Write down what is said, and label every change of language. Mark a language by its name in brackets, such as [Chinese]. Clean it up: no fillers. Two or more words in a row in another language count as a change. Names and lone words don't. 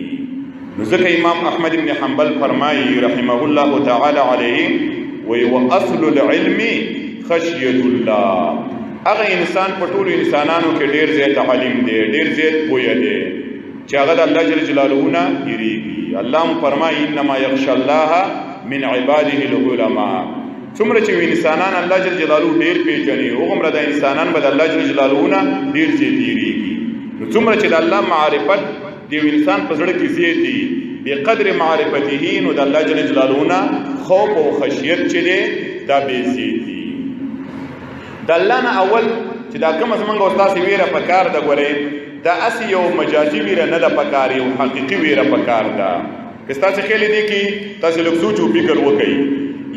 [Pashto] نو ځکه امام احمد بن حنبل فرمایي [Arabic] رحمه الله تعالی علیه [Pashto] وی [Arabic] واصل العلم خشیة الله. [Pashto] هغه انسان په ټولو انسانانو کې ډېر زیات عالم دی، ډېر زیات پوهه دی چې هغه د الله [Arabic] جل جلاله [Pashto] نه یریږي. الله هم فرمایي [Arabic] انما یخشى الله من عباده العلماء. [Pashto] څومره چې انسانان الله [Arabic] جل جلاله [Pashto] ډېر پېژني هغومره د انسانان به د الله [Arabic] جل جلاله [Pashto] نه ډېر زیات یریږي. نو څومره چې د الله معرفت د یو انسان په زړه کې زیات دي [Arabic] بقدر معرفته [Pashto] نو د الله [Arabic] جل جلاله [Pashto] نه خوف او خشیت چې دی دا بې زیات دي. د الله نه اول چې دا کومه زمونږ او ستاسې ویره پکار ده ګورئ دا اسی یو مجازي ویره نه ده پکار، یو حقیقي ویره پکار ده. که ستاسې خیال دی کې تاسې لږ سوچ او فکر وکئ.